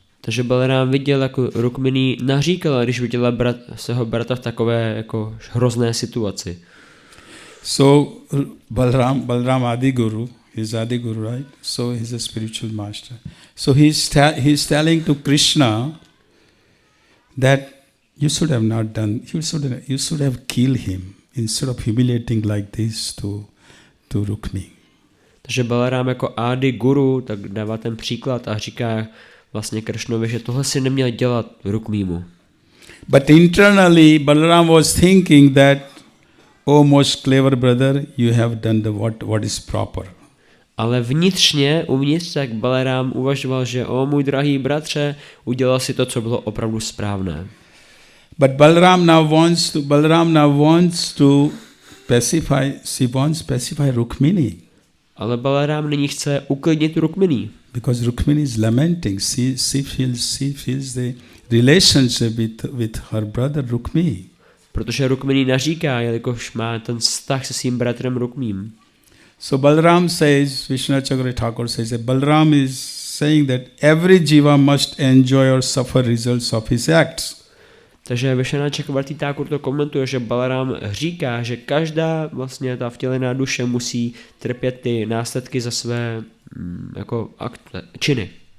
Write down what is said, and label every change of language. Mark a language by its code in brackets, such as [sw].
[cs] Takže Balaram viděl, jako Rukmini naříkala, když viděla svého bratra v takové jako hrozné situaci. [en] So Balaram Adiguru, he's Adiguru, right? So he's a spiritual master. So he's telling to Krishna that you should have not done, you should have killed him instead of humiliating like this to Rukmi. [cs] Takže Balaram jako Adi Guru tak dává ten příklad a říká vlastně Kršnovi, že tohle si neměl dělat Rukmímu. [en] But internally Balaram was thinking that, oh most clever brother, you have done what is proper. [cs] Ale vnitřně, uvnitř, tak Balaram uvažoval, že o můj drahý bratře, udělal si to, co bylo opravdu správné. [en] But Balaram now wants to pacify Rukmini. [cs] Ale Balaram nyní chce uklidnit Rukmini. [en] Because Rukmini is lamenting. She feels the relationship with her brother Rukmi. [cs] Protože Rukmini naříká, jelikož má ten vztah se svým bratrem Rukmím. [en] So Balaram says, Vishwanath Chakravarti Thakur says that Balaram is saying that every jiva must enjoy or suffer results of his acts. [cs] Takže Vishwanath Chakravarti Thakur to komentuje, že Balaram říká, že každá vlastně ta vtělená duše musí trpět ty následky za své jako činy.